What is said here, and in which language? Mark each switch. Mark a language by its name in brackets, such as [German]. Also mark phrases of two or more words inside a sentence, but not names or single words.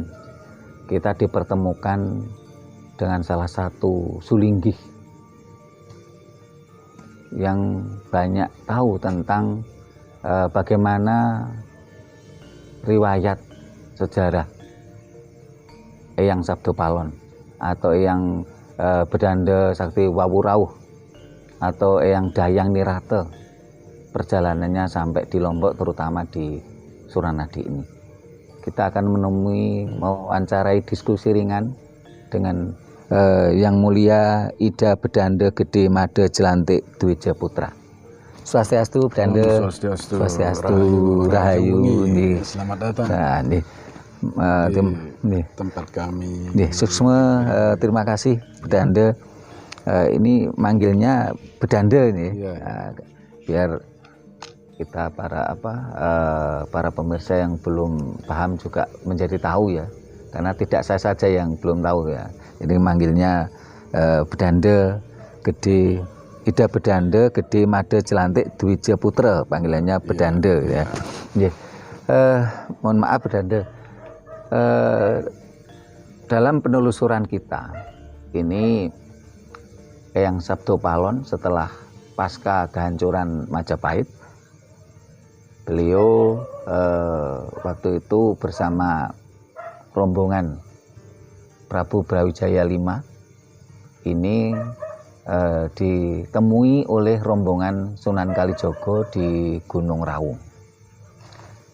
[Indonesian] Kita dipertemukan dengan salah satu sulinggih yang banyak tahu tentang bagaimana riwayat sejarah Eyang Sabdo Palon atau Eyang Bedanda Sakti Wawurauh atau Eyang Dayang Nirate, perjalanannya sampai di Lombok, terutama di Suranadi ini. Kita akan menemui, mewawancarai, diskusi ringan dengan Yang Mulia Ida Bedanda Gede Made Jelantik Dwija Putra. [Balinese] Swastiastu Bedanda. Swastiastu Rahayu. [Indonesian] Selamat datang. Nah, tempat kami. Suksma, terima kasih Bedanda. Ini manggilnya Bedanda ini. Biar kita para pemirsa yang belum paham juga menjadi tahu ya. Karena tidak saya saja yang belum tahu ya. Jadi manggilnya Bedanda Gede, Ida Bedanda Gede Made Jelantik Dwija Putra, panggilannya Bedanda ya. Mohon maaf Bedanda. Dalam penelusuran kita ini Eyang Sabdo Palon setelah pasca kehancuran Majapahit, beliau waktu itu bersama rombongan Prabu Brawijaya V ini ditemui oleh rombongan Sunan Kalijogo di Gunung Raung.